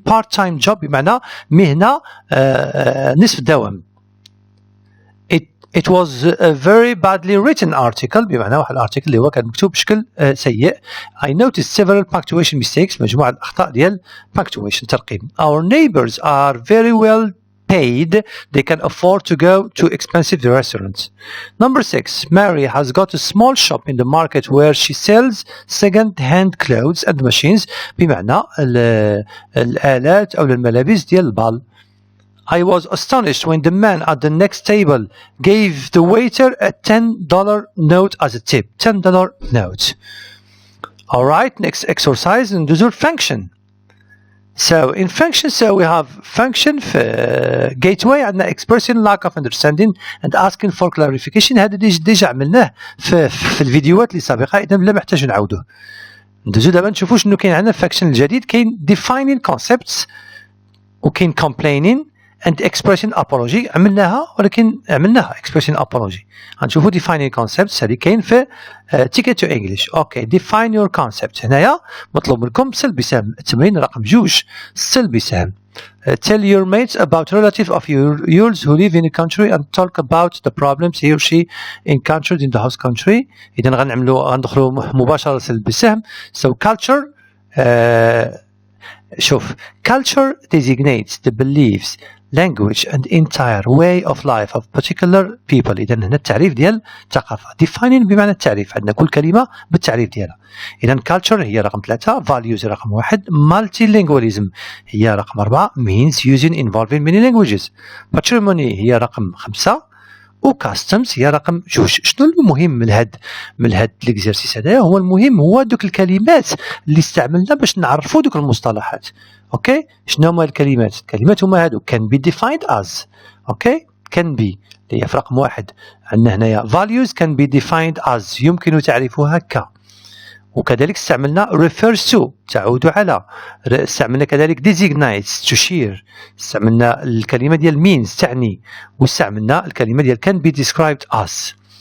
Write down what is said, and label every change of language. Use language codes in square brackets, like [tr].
[en] part-time job [ar] بمعنى مهنة نصف الدوام. [en] It was a very badly written article [ar] بمعنى واحد الارتيكل اللي هو كان مكتوب بشكل سيء. [en] I noticed several punctuation mistakes [ar] مجموعة الأخطاء ديال [en] punctuation ترقيم. Our neighbors are very well paid. They can afford to go to expensive restaurants. Number 6 Mary has got a small shop in the market where she sells second-hand clothes and machines [ar] بمعنى الآلات أو الملابس ديال البال. [en] I was astonished when the man at the next table gave the waiter a $10 note as a tip. $10 note. Alright, next exercise and do function. So in function, we have function [ar] في [en] gateway [ar] عندنا [en] expressing lack of understanding and asking for clarification. [ar] هذا ديجا عملناه في الفيديوهات اللي سابقة إذا لا محتاج نعاودوه. ندوزو دابا نشوفو شنو كاين عندنا function الجديد. كاين [en] defining concepts [ar] وكاين [en] complaining and expressing apology [ar] ولكن عملناها [en] expressing apology. [ar] غنشوفوا [en] defining concepts [ar] هذه كاين في ticket to English. اوكي [en] define your concept. [ar] هنايا مطلوب منكم سل بسهم. التمرين رقم 2 سل بسهم. [en] Tell your mates about relative of yours who live in a country and talk about the problems he or she encountered in the host country. [ar] إذا غندخلوا مباشرة سل بسهم. [en] So culture [ar] شوف [en] culture designates the beliefs language and entire way of life of particular people. [ar] إذا هنا التعريف ديال الثقافة. defining بمعنى التعريف. عندنا كل كلمة بالتعريف ديالها. إذا culture هي رقم 3 values رقم 1 multilingualism هي رقم 4 [en] means using involving many languages [ar] patrimony هي رقم 5 وكاستمز هي رقم 2. شنو المهم من هاد ليكزيرسيس هذايا؟ هو المهم هو دوك الكلمات اللي استعملنا باش نعرفوا دوك المصطلحات. اوكي شنو هما الكلمات هما هادو [en] can be defined as. [ar] اوكي can be اللي هي في رقم 1 عندنا هنايا [en] values can be defined as [ar] يمكن تعريفها ك. وكذلك استعملنا [en] refers to [ar] تعود على. استعملنا كذلك designates تشير. استعملنا الكلمة ديال means تعني. واستعملنا الكلمة ديال [en] can be described as.